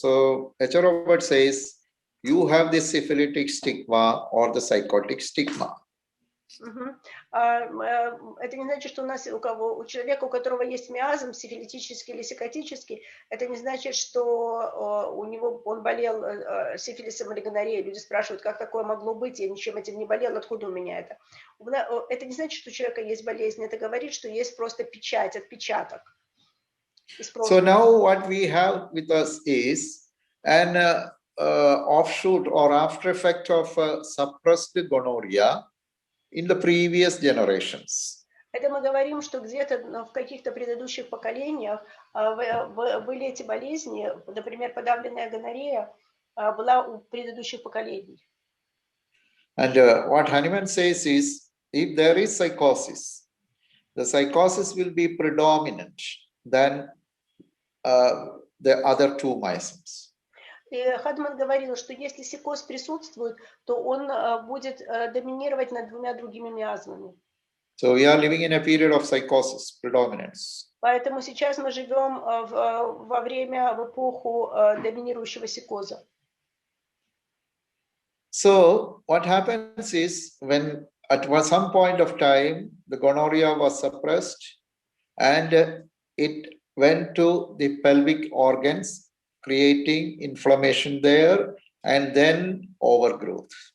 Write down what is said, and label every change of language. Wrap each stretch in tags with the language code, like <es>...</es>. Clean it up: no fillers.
<en>So Robert says you have the syphilitic stigma or the psychotic stigma.</en> <ru>Это не значит, что у человека, у которого есть миазм, сифилитический или психотический, это не значит, что он болел сифилисом или гонореей. Люди спрашивают, как такое могло быть, я ничем этим не болел, откуда у меня это? Это не значит, что у человека есть болезнь, это говорит, что есть просто печать, отпечаток.</ru> <en>So now what we have with us is an offshoot or after effect of suppressed gonorrhea in the previous generations.</en> <ru>Это мы говорим, что где-то в каких-то предыдущих поколениях были эти болезни, например, подавленная гонорея была у предыдущих поколений.</ru> <en>And what Hahnemann says is, if there is psychosis, the psychosis will be predominant than the other 2 miasms.</en> <ru>И Хадман говорил, что если психоз присутствует, то он будет доминировать над 2 другими миазмами.</ru> <en>So we are living in a period of psychosis, predominance.</en> <ru>Поэтому сейчас мы живем в эпоху доминирующего психоза.</ru> <en>So what happens is when at some point of time the gonorrhea was suppressed and it went to the pelvic organs, creating inflammation there and then overgrowth.</en>